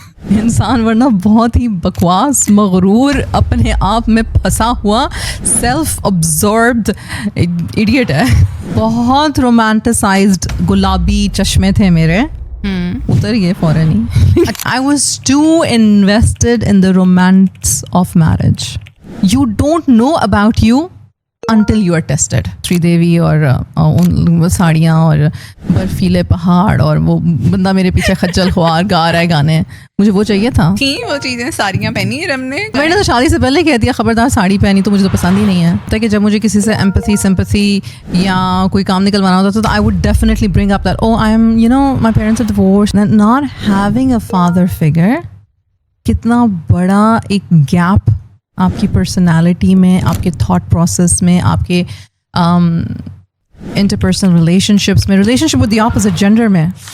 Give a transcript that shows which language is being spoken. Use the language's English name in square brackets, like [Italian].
[Urdu] انسان ورنہ بہت ہی بکواس, مغرور, اپنے آپ میں پھنسا ہوا سیلف ابزوربڈ ایڈیٹ ہے. بہت رومانٹسائزڈ گلابی چشمے تھے میرے, اتر گئے فوراً ہی. [English] I was too invested in the romance of marriage. You don't know about you until you are tested. [Urdu] Sri Devi اور ساڑیاں اور برفیلے پہاڑ اور وہ بندہ میرے پیچھے خجل خوار گا رہا ہے گانے, مجھے وہ چاہیے تھا. وہ چیزیں ساڑیاں پہنی ہم نے, میں نے تو شادی سے پہلے کہہ دیا خبردار ساڑی پہنی تو مجھے تو پسند ہی نہیں ہے. تاکہ جب مجھے کسی سے ایمپتھی سمپتھی یا کوئی کام نکلوانا ہوتا تو [English] I would definitely bring up that, oh I am, you know, my parents are divorced. Not having a father figure [Urdu] کتنا بڑا ایک گیپ آپ کی پرسنالٹی میں, آپ کے تھاٹ پروسیس میں, آپ کے انٹرپرسنل ریلیشنشپس میں, relationship with the opposite gender میں.